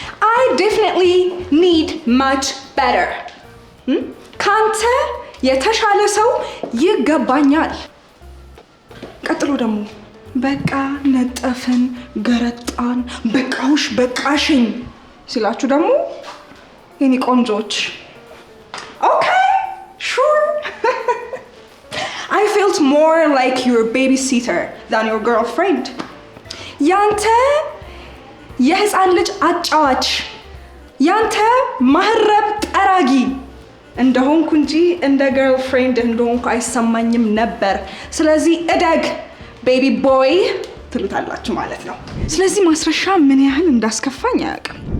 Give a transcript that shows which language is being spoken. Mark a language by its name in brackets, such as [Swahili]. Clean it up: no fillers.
[English] I definitely need much better. [Amharic] ካንተ የተሻለ ሰው ይገባኛል። ቀጥሎ ደግሞ በቃ ነጠፍን፣ ገረጣን፣ በቃውሽ በቃሽኝ ሲላችሁ ደግሞ የኔ ቆንጆች [English] okay, sure. I felt more like your babysitter than your girlfriend. [Amharic] ያንተ የህፃን ልጅ አጫዋች፣ ያንተ ማህረብ ጠራጊ እንደሆንኩ እንጂ እንደ ገርልፍሬንድ እንደሆንኩ አይሰማኝም ነበር። ስለዚህ እደግ ቤቢ ቦይ ትሉታላችሁ ማለት ነው። ስለዚህ ማስረሻ ምን ያህል እንዳስከፋኝ አያውቅም።